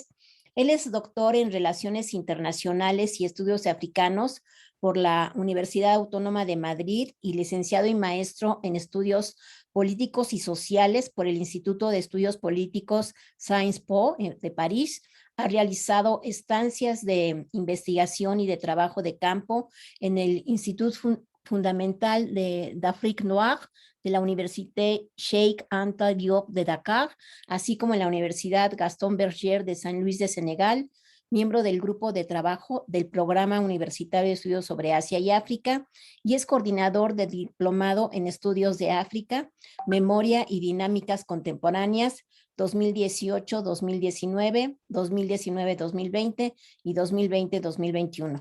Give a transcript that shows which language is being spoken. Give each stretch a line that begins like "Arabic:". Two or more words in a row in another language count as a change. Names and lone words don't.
Spanish: Él es doctor en Relaciones Internacionales y Estudios Africanos por la Universidad Autónoma de Madrid y licenciado y maestro en Estudios Políticos y Sociales por el Instituto de Estudios Políticos Sciences Po de París. Ha realizado estancias de investigación y de trabajo de campo en el Instituto Fundamental d'Afrique Noire de la Université Cheikh Anta Diop de Dakar, así como en la Universidad Gaston Berger de San Luis de Senegal, miembro del grupo de trabajo del Programa Universitario de Estudios sobre Asia y África, y es coordinador del Diplomado en Estudios de África, Memoria y Dinámicas Contemporáneas 2018-2019, 2019-2020 y 2020-2021.